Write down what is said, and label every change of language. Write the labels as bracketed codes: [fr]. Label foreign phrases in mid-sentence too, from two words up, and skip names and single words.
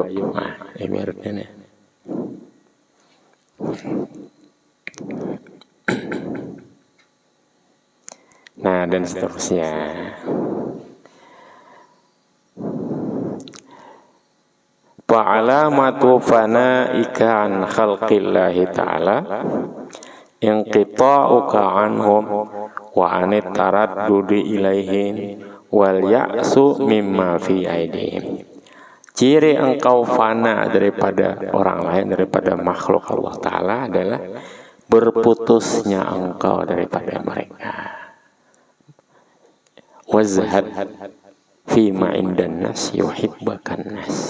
[id] Nah, ibaratnya nih. Nah, dan seterusnya. [ar] فعلامة فنائك عن خلق الله تعالى انقطاعك عنهم وعن التردد إليهم واليأس مما في أيديهم. [id] Ciri engkau fana daripada orang lain, daripada makhluk Allah Ta'ala adalah berputusnya engkau daripada mereka. [ar] وازهد فيما عند الناس يحبك الناس.